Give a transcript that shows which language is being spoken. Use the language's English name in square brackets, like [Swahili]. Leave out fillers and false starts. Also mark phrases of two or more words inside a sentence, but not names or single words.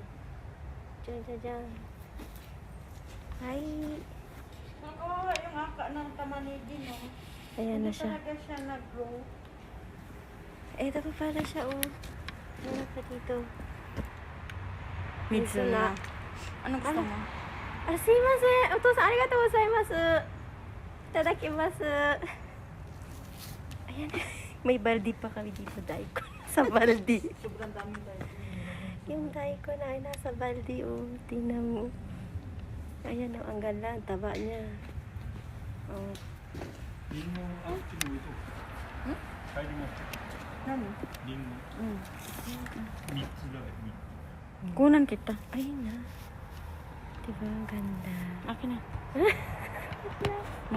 [Filipino] Diyan. Ay. Oo, yung aka ng tamanigi, no? Ayan na siya. Talaga siya nag-grow. Ito pa pala siya, oh. Ano pa dito? Mizuna. Anong gusto mo? [Japanese] すみません. お父さん、ありがとうございます。いただきます. [Filipino] Ayan. May baldi pa kami dito, daikon. Sa baldi. Sobrang dami tayo. Yung daikon ay nasa baldi, oh. Tingnan mo. Ayan, oh. Ang ganda. Ang taba niya. Oh. [Japanese] リンゴあっちに置いとく。帰ります。 [Filipino] Ano? [Japanese] リンゴ3つだよ。3つ。 [Filipino] Kunan kita. Ayun na. Diba? Ang ganda. Akin na.